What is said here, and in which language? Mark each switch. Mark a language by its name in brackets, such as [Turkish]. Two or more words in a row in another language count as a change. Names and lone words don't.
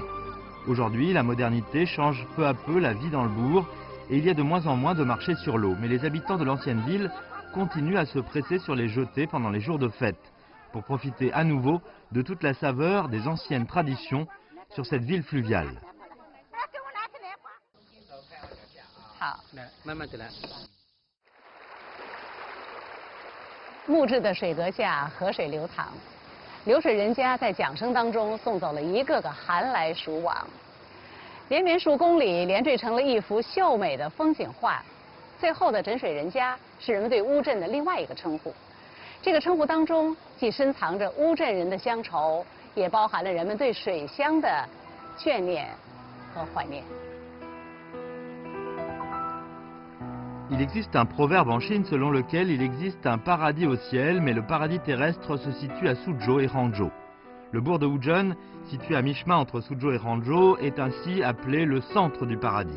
[French] Aujourd'hui, la modernité change peu à peu la vie dans le bourg et il y a de moins en moins de marchés sur l'eau. Mais les habitants de l'ancienne ville continuent à se presser sur les jetées pendant les jours de fête pour profiter à nouveau de toute la saveur des anciennes traditions sur cette ville fluviale. [Chinese] 木质的水阁下，河水流淌，流水人家在桨声当中送走了一个个寒来暑往，连绵数公里连缀成了一幅秀美的风景画。最后的枕水人家是人们对乌镇的另外一个称呼，这个称呼当中既深藏着乌镇人的乡愁，也包含了人们对水乡的眷念和怀念。 [French] Il existe un proverbe en Chine selon lequel il existe un paradis au ciel, mais le paradis terrestre se situe à Suzhou et Hangzhou. Le bourg de Wuzhen, situé à mi-chemin entre Suzhou et Hangzhou, est ainsi appelé le centre du paradis.